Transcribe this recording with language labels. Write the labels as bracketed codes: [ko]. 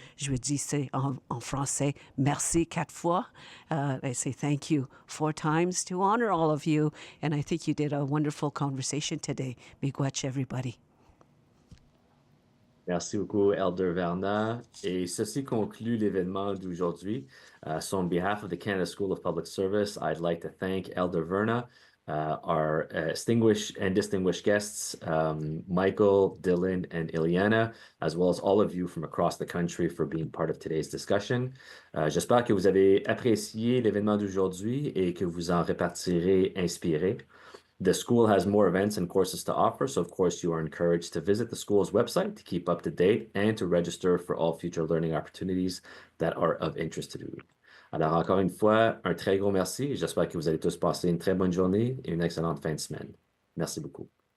[fr] Je veux dire c'est en français, merci 4 fois. [en] I say thank you 4 times to honor all of you. And I think you did a wonderful conversation today. Miigwech, everybody. [fr] Merci beaucoup, Elder Verna. Et ceci conclut l'événement d'aujourd'hui. [en] So on behalf of the Canada School of Public Service, I'd like to thank Elder Verna, our distinguished guests, Michael, Dylan, and Ileana, as well as all of you from across the country for being part of today's discussion. [fr] J'espère que vous avez apprécié l'événement d'aujourd'hui et que vous en repartirez inspiré. [en] The school has more events and courses to offer, so of course you are encouraged to visit the school's website to keep up to date and to register for all future learning opportunities that are of interest to you. [fr] Alors encore une fois, un très gros merci. J'espère que vous allez tous passer une très bonne journée et une excellente fin de semaine. Merci beaucoup.